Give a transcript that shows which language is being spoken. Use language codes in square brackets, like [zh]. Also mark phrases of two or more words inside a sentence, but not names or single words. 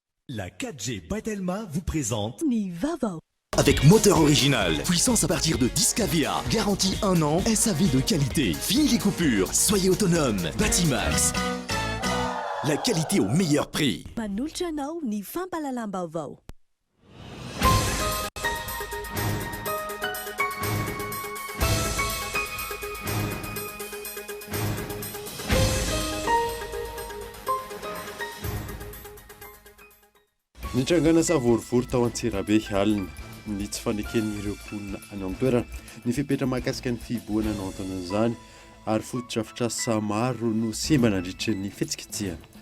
[fr] La 4G Batelma vous présente Nivava. Avec moteur original, puissance à partir de 10 kVA, garantie 1 an, SAV de qualité, fini les coupures, soyez autonome, Batimax. La qualité au meilleur prix. [mg] Manolotra anao ny fampalalam-baovao. Nitrangana savorivory tao Antsirabe alina ny tsy faneken'ireo mponina any an-toerana ny fipetra mahakasika ny fiboana no anton'izany ary fotodrafitrasa maro no simba nandritra ny fetsiketsehana.